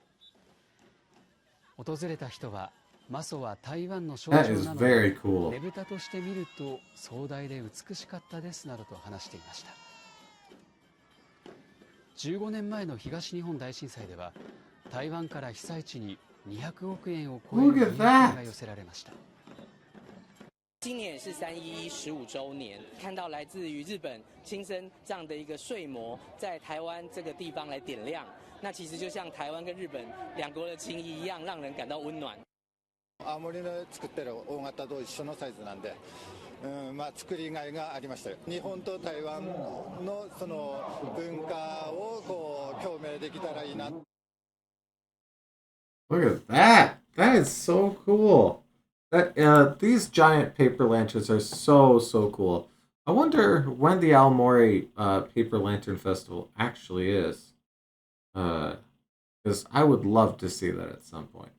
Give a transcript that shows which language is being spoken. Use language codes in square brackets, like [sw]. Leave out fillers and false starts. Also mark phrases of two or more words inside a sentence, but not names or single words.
[ja] 訪れた人はマソは台湾の象徴なので、ねぶたとして見ると壮大で美しかったですなどと話していました。15年前の東日本大震災では台湾から被災地に200億円を超える義援金が寄せられました。 [zh] 今年也是311 15周年，看到来自于日本亲身这样的一个睡魔在台湾这个地方来点亮，那其实就像台湾跟日本两国的情谊一样，让人感到温暖。 [ja] 青森の作ってる大型と一緒のサイズなんで、作りがいがありました。日本と台湾のその文化をこう共鳴できたらいいな。 [en] Look at that! That is so cool. That these giant paper lanterns are so cool. I wonder when the Aomori Paper Lantern Festival actually is. Because I would love to see that at some point.